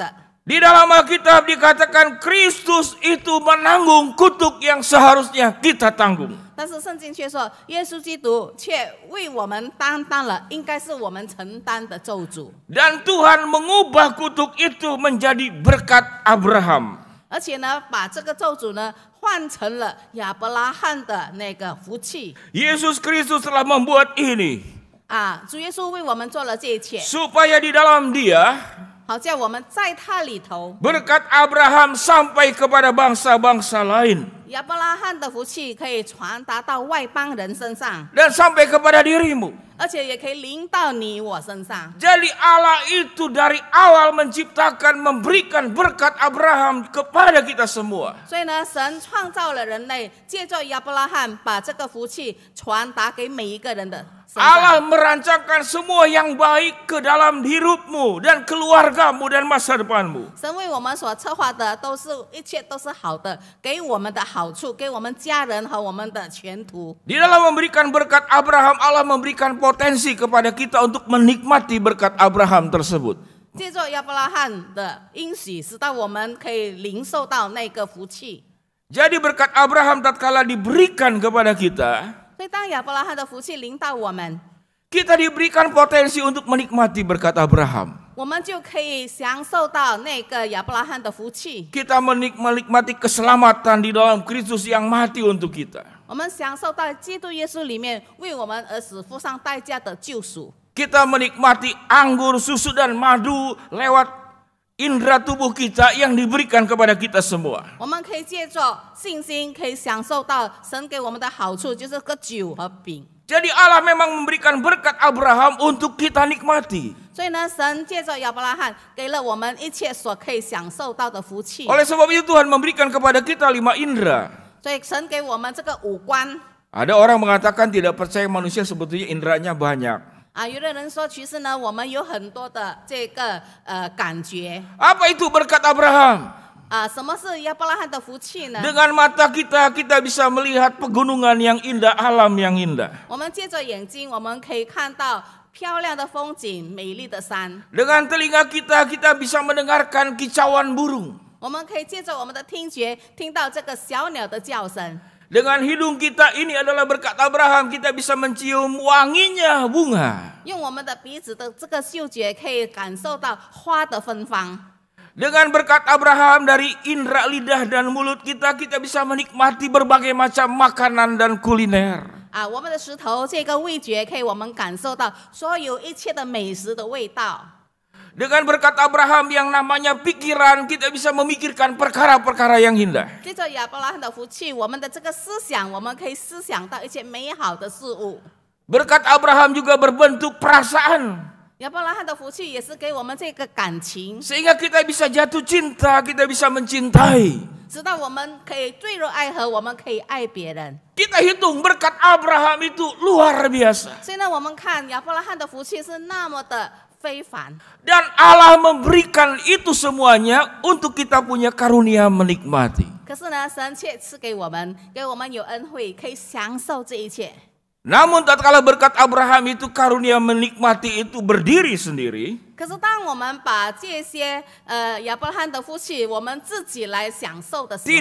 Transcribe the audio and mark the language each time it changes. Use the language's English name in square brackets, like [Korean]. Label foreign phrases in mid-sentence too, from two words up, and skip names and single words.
[Indonesian] Di dalam Alkitab dikatakan Kristus itu menanggung kutuk yang seharusnya kita tanggung. [Chinese] 但是圣经却说，耶稣基督却为我们担当了应该是我们承担的咒诅。 [Indonesian] Dan Tuhan mengubah kutuk itu menjadi berkat Abraham. [Chinese] 而且呢，把这个咒诅呢换成了亚伯拉罕的那个福气。 [Indonesian] Yesus Kristus telah membuat ini. [Chinese] 主耶稣为我们做了这一切， [Indonesian] Supaya di dalam Dia [Chinese] 好叫我们在他里头， [Indonesian] berkat Abraham sampai kepada bangsa-bangsa lain. [Chinese] 亚伯拉罕的福气可以传达到外邦人身上， [Indonesian] Dan sampai kepada dirimu. [Chinese] 而且也可以临到你我身上。 [Indonesian] Jadi Allah itu dari awal menciptakan, memberikan berkat Abraham kepada kita semua. [Chinese] 所以呢，神创造了人类，借着亚伯拉罕把这个福气传达给每一个人的身 [Indonesian] Allah [Chinese] 上。 [Indonesian] merancangkan semua yang baik ke dalam hidupmu dan keluargamu dan masa depanmu. [Chinese] 神为我们所策划的一切都是好的，给我们的好处，给我们家人和我们的前途。 [Indonesian] Di dalam memberikan berkat Abraham, Allah memberikan potensi kepada kita untuk menikmati berkat Abraham tersebut. [Chinese] 借着亚伯拉罕的应许，使到我们可以领受到那个福气。 [Indonesian] Jadi berkat Abraham tatkala diberikan kepada kita, [Chinese] 所以当亚伯拉罕的福气临到我们， [Indonesian] kita diberikan potensi untuk menikmati berkat Abraham. [Chinese] 我们就可以享受到那个亚伯拉罕的福气。 [Indonesian] Kita menikmati keselamatan di dalam Kristus yang mati untuk kita. [Chinese] 我们享受到基督耶稣里面为我们而死付上代价的救赎。 [Indonesian] Kita menikmati anggur, susu, dan madu lewat indera tubuh kita yang diberikan kepada kita semua. [Chinese] 我们可以借着信心，可以享受到神给我们的好处，就是个酒和饼。 [Indonesian] Jadi Allah memang memberikan berkat Abraham untuk kita nikmati. [Chinese] 所以呢，神借着亚伯拉罕给了我们一切所可以享受到的福气。 [Indonesian] Oleh sebab itu Tuhan memberikan kepada kita 5 indera. [Chinese] 所以神给我们这个五官。 [Indonesian] Ada orang mengatakan tidak percaya manusia sebetulnya inderanya banyak. [Chinese] 有的人说，其实呢，我们有很多的这个感觉。 [Indonesian] Apa itu berkat Abraham? [Chinese] 什么是亚伯拉罕的福气呢？ [Indonesian] Dengan mata kita bisa melihat pegunungan yang indah, alam yang indah. [Chinese] 我们借着眼睛，我们可以看到漂亮的风景、美丽的山。 [Indonesian] Dengan telinga kita bisa mendengarkan kicauan burung. [Chinese] 我们可以借着我们的听觉，听到这个小鸟的叫声。 [Indonesian] Dengan hidung kita, ini adalah berkat Abraham, kita bisa mencium wanginya bunga. [Chinese] 用我们的鼻子的这个嗅觉，可以感受到花的芬芳。 [Indonesian] Dengan berkat Abraham dari indera lidah dan mulut kita bisa menikmati berbagai macam makanan dan kuliner. [Chinese] 我们的舌头这个味觉，可以我们感受到所有一切的美食的味道。 [Indonesian] Dengan berkat Abraham yang namanya pikiran, kita bisa memikirkan perkara-perkara yang indah. [Chinese] 借着亚伯拉罕的福气，我们的这个思想，我们可以思想到一切美好的事物。 [Indonesian] Berkat Abraham juga berbentuk perasaan. [Chinese] 亚伯拉罕的福气也是给我们这个感情， [Indonesian] Sehingga kita bisa jatuh cinta, kita bisa mencintai. [Chinese] 直到我们可以坠入爱河，我们可以爱别人。 [Indonesian] Kita hitung berkat Abraham itu luar biasa. [Chinese] 所以呢，我们看亚伯拉罕的福气是那么的非凡。 [Indonesian] Dan Allah memberikan itu semuanya untuk kita punya karunia menikmati. [Chinese] 可是呢，神却赐给我们有恩惠，可以享受这一切。 [Indonesian] Namun tatkala berkat Abraham itu karunia menikmati itu berdiri sendiri, [Chinese] 可是当我们把这些亚伯拉罕的福气，我们自己来享受的时候，